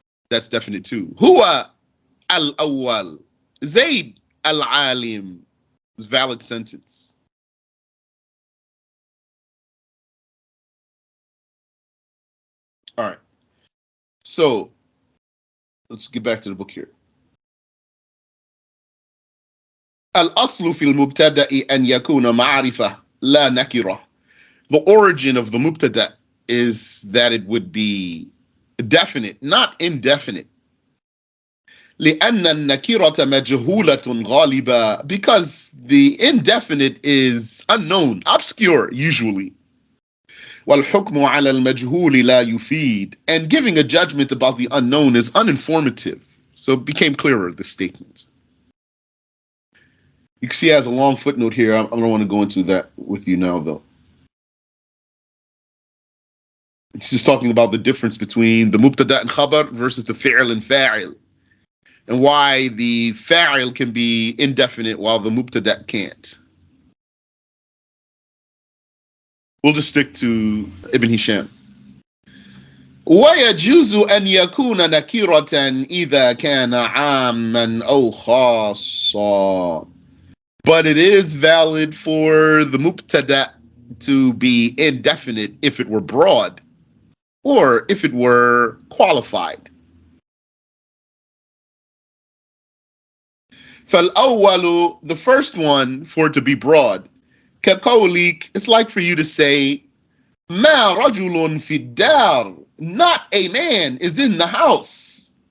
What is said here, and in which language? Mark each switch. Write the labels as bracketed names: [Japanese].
[English] That's definite too. Huwa al-awwal. Zayd al-alim is valid sentence. All right. So let's get back to the book here. [Arabic] الأصل في المبتدأ أن يكون معرفة لا نكرة. [English] The origin of the mubtada is that it would be definite, not indefinite. [Arabic] لأن النكرة مجهولة غالبا, [English] because the indefinite is unknown, obscure usually. [Arabic] والحكم على المجهول لا يفيد, [English] and giving a judgment about the unknown is uninformative. So it became clearer, the statement. You can see it has a long footnote here. I don't want to go into that with you now, though. It's just talking about the difference between the mubtada and khabar versus the fi'l and fa'il, and why the fa'il can be indefinite while the mubtada can't. We'll just stick to Ibn Hisham. [Arabic] ويجوز أن يكون نكرة إذا كان عاما أو خاصا. [English] But it is valid for the mubtada to be indefinite if it were broad or if it were qualified. فالأول, the first one, for it to be broad, كقولك, it's like for you to say [Arabic] ما رجل في الدار, [English] not a man is in the house.